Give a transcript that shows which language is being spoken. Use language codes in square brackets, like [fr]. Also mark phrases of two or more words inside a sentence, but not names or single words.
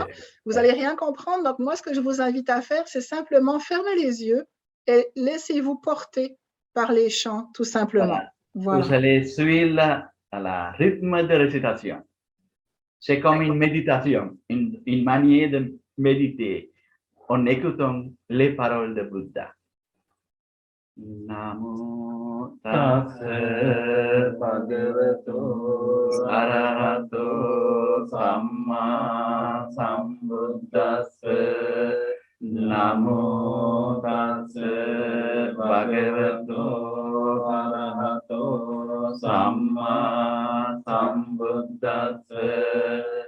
[fr] Vous n'allez rien comprendre. Donc, moi, ce que je vous invite à faire, c'est simplement fermer les yeux et laissez-vous porter par les chants, tout simplement. Voilà. Vous allez suivre à la rythme de récitation. C'est comme une méditation, une manière de méditer en écoutant les paroles de Bouddha. [pi] Namo tassa bhagavato arahato samma sambuddhassa. Namo tassa bhagavato arahato samma sambuddhassa.